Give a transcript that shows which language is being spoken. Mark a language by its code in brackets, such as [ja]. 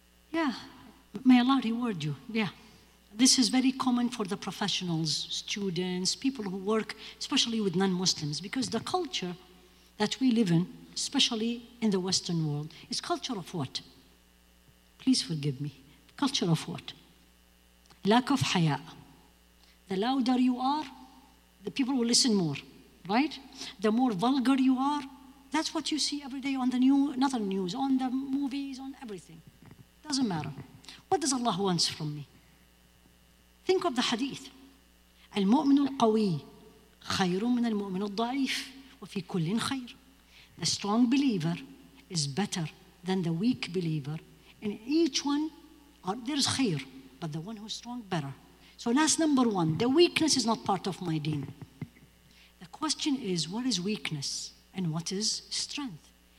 [en] Yeah, may Allah reward you. Yeah, this is very common for the professionals, students, people who work, especially with non-Muslims, because the culture that we live in, especially in the Western world, is culture of what? Please forgive me. Culture of what? Lack of haya. The louder you are, the people will listen more, right? The more vulgar you are, that's what you see every day on the news, not on the news, on the movies, on everything. Doesn't matter. What does Allah want from me? Think of the hadith. [ar] المؤمن القوي خير من المؤمن الضعيف وفي كل خير. [en] The strong believer is better than the weak believer. In each one, there's khair, but the one who's strong, better. So that's number one. The weakness is not part of my deen. The question is, what is weakness and what is strength?